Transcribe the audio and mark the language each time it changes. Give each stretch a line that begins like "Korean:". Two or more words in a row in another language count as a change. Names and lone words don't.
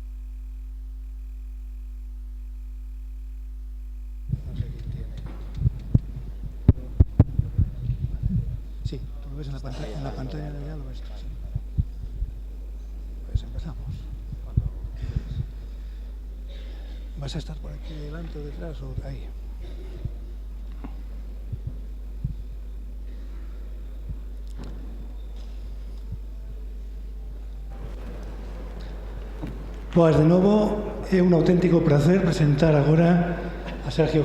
Spanish: No sé quién tiene. Sí, tú lo ves en la pantalla de allá, lo ves tú, sí. Pues empezamos. ¿Vas a estar por aquí delante o detrás o ahí?
Galician: Pois de novo, é un auténtico prazer presentar agora a Sergio